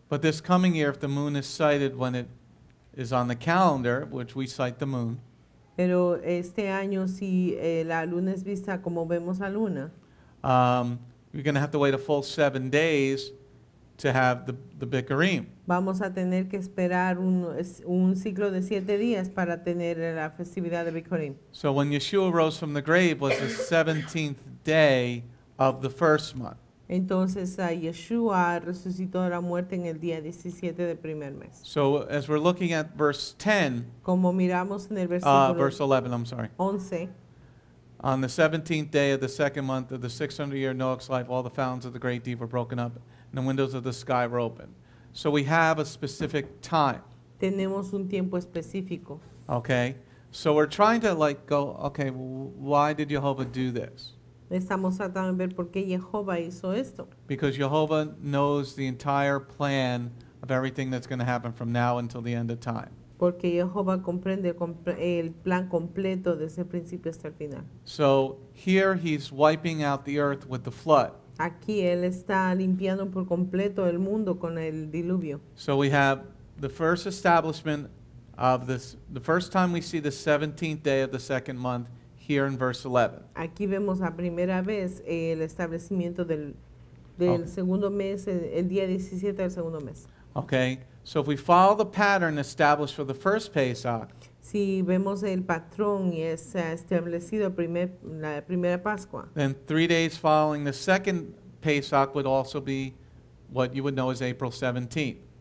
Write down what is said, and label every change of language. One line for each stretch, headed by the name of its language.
English: but this coming year, if the moon is sighted when it is on the calendar, which we sight the moon,
Spanish: Pero este año si la luna es vista como vemos la luna,
English: you're going to have to wait a full 7 days to have the Bikurim.
Spanish: vamos a tener que esperar un ciclo de 7 días para tener la festividad de Bikurim.
English: So when Yeshua rose from the grave was the 17th day of the first month.
Spanish: Entonces Yeshua resucitó de la muerte en el día 17 del primer mes.
English: So as we're looking at verse 10,
Spanish: Como miramos en el versículo
English: verse 11, I'm sorry.
Spanish: 11,
English: On the 17th day of the second month of the 600-year Noah's life, all the fountains of the great deep were broken up, and the windows of the sky were opened. So we have a specific time,
Spanish: tenemos un tiempo específico.
English: okay? So we're trying to go, okay, why did Jehovah do this?
Spanish: Estamos tratando de ver por qué Jehová hizo esto.
English: Because Jehovah knows the entire plan of everything that's going to happen from now until the end of time.
Spanish: Porque Jehová comprende el plan completo desde el principio hasta el final.
English: So here he's wiping out the earth with the flood.
Spanish: Aquí Él está limpiando por completo el mundo con el diluvio.
English: So we have the first establishment of this, the first time we see the 17th day of the second month here in verse 11.
Spanish: Aquí vemos la primera vez el establecimiento del Oh. segundo mes, el día 17 del segundo mes.
English: Okay, so if we follow the pattern established for the first Pesach,
Spanish: Si vemos el patrón y es establecido la primera Pascua,
English: then 3 days following the second Pesach would also be what you would know as April 17th.